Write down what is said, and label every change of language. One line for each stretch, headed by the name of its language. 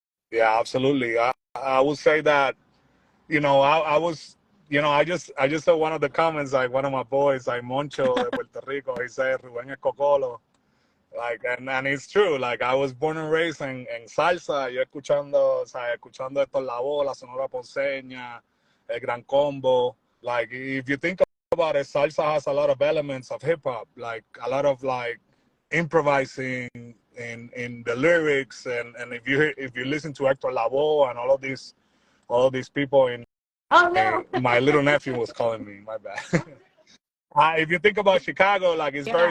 English: Yeah, absolutely. I would say that I was I just saw one of the comments, like one of my boys, like Moncho de Puerto Rico. He said
Spanish: Rubén es Cocolo.
English: Like, and it's true. Like, I was born and raised en salsa.
Spanish: Yo escuchando, o sea, escuchando esto La Voz, la Sonora Ponceña, El Gran Combo.
English: Like, if you think about it, salsa has a lot of elements of hip hop, like a lot of like improvising in the lyrics, and if you listen to Hector Lavoe and all of these people in Oh no. my little nephew was calling me. My bad. If you think about Chicago, like it's very